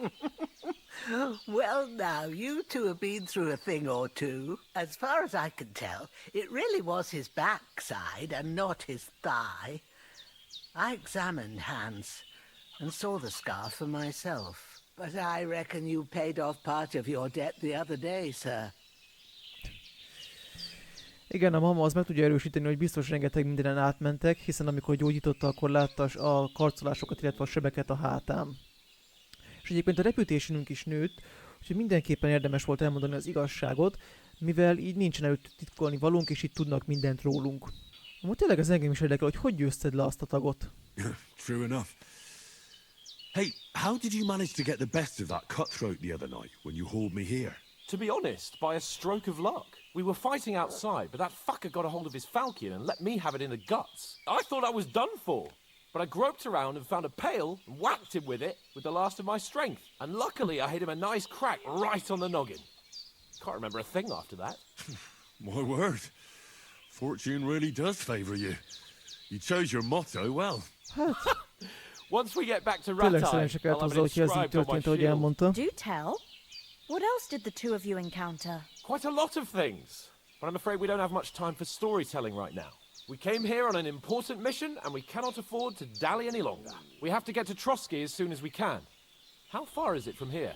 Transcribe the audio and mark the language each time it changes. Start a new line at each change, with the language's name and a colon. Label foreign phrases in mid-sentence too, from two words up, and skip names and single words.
English: Well, now, you two have been through a thing or two. As far as I can tell, it really was his backside and not his thigh. I examined Hans and saw the scar for myself. But I reckon you paid off part of your debt the other day, sir.
Hungarian: Igen, a mama az meg tudja erősíteni, hogy biztos rengeteg mindenen átmentek, hiszen amikor gyógyította, akkor látta a karcolásokat, illetve a sebeket a hátán. És egyébként a reputációnk is nőtt, úgyhogy mindenképpen érdemes volt elmondani az igazságot, mivel így nincsen előtt titkolni valónk, és itt tudnak mindent rólunk. Amúgy tényleg az engem is érdekel, hogy győzted le azt a tagot.
English: True enough. Hey, how did you manage to get the best of that cutthroat the other night when you hauled me here? To be honest, by a stroke of luck. We were fighting outside, but that fucker got a hold of his falchion and let me have it in the guts. I thought I was done for. But I groped around and found a pail and whacked him with it with the last of my strength. And luckily I hit him a nice crack right on the noggin. Can't remember a thing after that. My word. Fortune really does favour you. You chose your motto well. Once we get back to
Hungarian: Tényleg
English: Ratai,
Hungarian: szerencsek
English: I'll have
Hungarian: hozzá,
English: it
Hungarian: hogy ez így
English: inscribed on my
Hungarian: történt, ahogy
English: shield.
Hungarian: elmondta.
English: Do tell. What else did the two of you encounter? Quite a lot of things. But I'm afraid we don't have much time for storytelling right now. We came here on an important mission and we cannot afford to dally any longer. We have to get to Trotsky as soon as we can. How far is it from here?